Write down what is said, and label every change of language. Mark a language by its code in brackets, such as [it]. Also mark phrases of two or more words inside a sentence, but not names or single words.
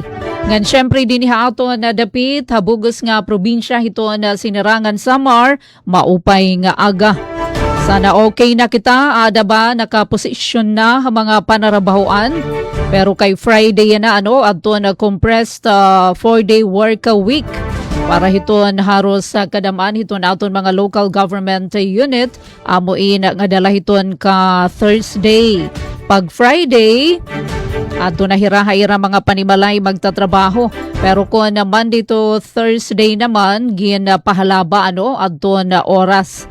[war] Ngan syempre din ato na dapit habugos nga probinsya hito na Sinirangan Samar, maupay nga aga. Sana okay na kita, ada ba nakaposisyon na mga panarabahoan? Pero kay Friday na adto na [en] compressed 4-day work week. [war] Para hiton haros sa kadamaan hiton aton mga [en] local government unit, [war] amuin nga dala hiton ka Thursday. Pag Friday, ato na hira-hira mga panimalay magtatrabaho. Pero kung Monday to Thursday naman, gin pahalaba ato na oras.